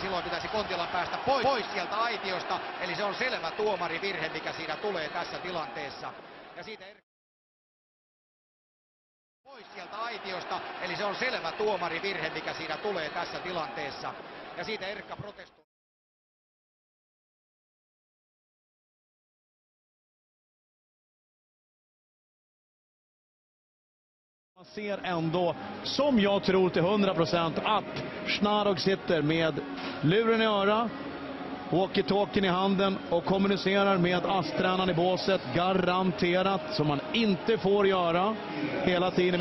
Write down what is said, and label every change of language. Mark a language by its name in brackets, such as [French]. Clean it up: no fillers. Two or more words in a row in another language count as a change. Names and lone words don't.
[Finnish] Silloin pitäisi Kontiolan päästä pois sieltä aitiosta. Eli se on selvä tuomarivirhe, mikä siinä tulee tässä tilanteessa. Ja siitä pois sieltä aitiosta. Eli se on selvä tuomarivirhe, mikä siinä tulee tässä tilanteessa. Ja siitä Erkka protestoi. [Swedish] Man ser ändå, som jag tror till 100%, att Schnarog sitter med luren i öra, walkie-talkien i handen och kommunicerar med ASS-tränaren i båset, garanterat, som man inte får göra hela tiden.